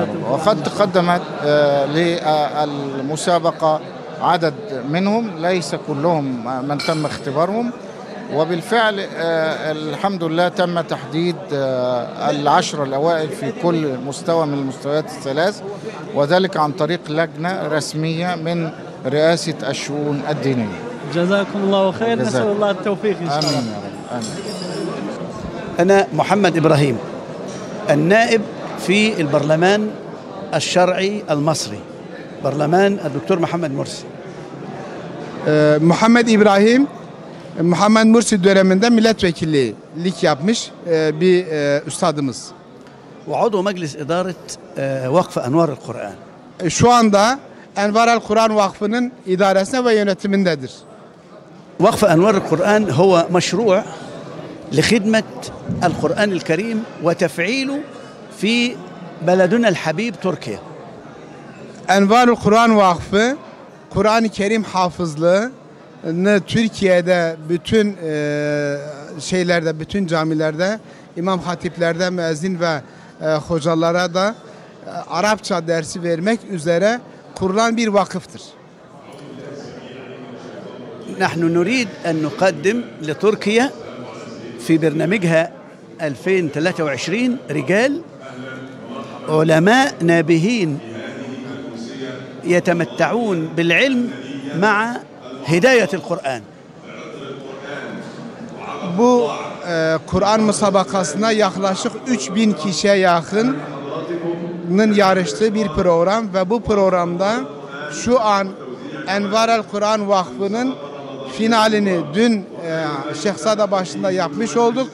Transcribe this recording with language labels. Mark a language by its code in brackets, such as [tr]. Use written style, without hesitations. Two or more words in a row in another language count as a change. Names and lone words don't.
[ar] وقد تقدمت للمسابقة عدد منهم، ليس كلهم من تم اختبارهم، وبالفعل الحمد لله تم تحديد العشر الأوائل في كل مستوى من المستويات الثلاث، وذلك عن طريق لجنة رسمية من رئاسة الشؤون الدينية. جزاكم الله خير، نسأل الله التوفيق إن شاء الله. آمين يا رب. آمين. أنا محمد إبراهيم، النائب في البرلمان الشرعي المصري، برلمان الدكتور محمد مرسي. [tr] Muhammed İbrahim, Muhammed Mursi döneminde milletvekillik yapmış bir üstadımız. [ar] وعضو مجلس إدارة وقف أنوار القرآن. [tr] Şu anda Envar el Kur'an Vakfı'nın idaresinde ve yönetimindedir. [ar] وقف أنوار القرآن هو مشروع لخدمة القرآن الكريم وتفعيله في بلدنا الحبيب تركيا. [tr] Envar el Kur'an Vakfı, Kur'an-ı Kerim hafızlığını Türkiye'de bütün şeylerde, bütün camilerde, imam hatiplerde, müezzin ve hocalara da Arapça dersi vermek üzere kurulan bir vakıftır. [ar] نحن نريد أن نقدم لتركيا في برنامجها 2023 رجال علماء نابهين يتمتعون بالعلم مع هداية القرآن. [tr] Bu Kur'an müsabakasına yaklaşık 3000 kişiye yakının yarıştığı bir program ve bu programda şu an Envar el Kur'an Vakfı'nın finalini dün Şehzade başında yapmış olduk.